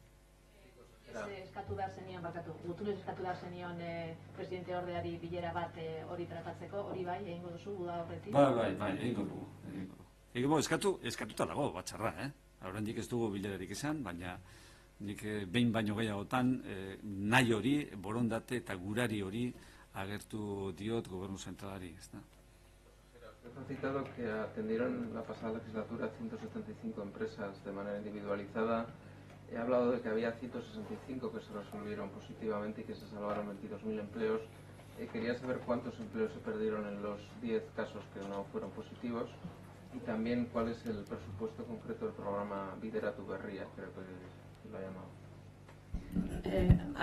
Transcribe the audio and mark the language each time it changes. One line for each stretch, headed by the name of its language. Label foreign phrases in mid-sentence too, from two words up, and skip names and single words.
Basque: Eskatu behar zenion, gutunez eskatu behar zenion presidente ordeari bilera bat hori tratatzeko, hori bai, egingo duzu, guda horretik? Bai, egingo dugu. Eskatuta dago, batxarra, Horrendik ez dugu bilerarik izan, baina nik behin baino gehiagotan nahi hori, borondate eta gurari hori agertu diot gobernu zentralari, ez da?
Spanish: Usted ha citado que atendieron la pasada legislatura 175 empresas de manera individualizada. He hablado de que había 165 que se resolvieron positivamente y que se salvaron 22.000 empleos. Quería saber cuántos empleos se perdieron en los 10 casos que no fueron positivos y también cuál es el presupuesto concreto del programa Bideratu Berria, creo que lo ha llamado.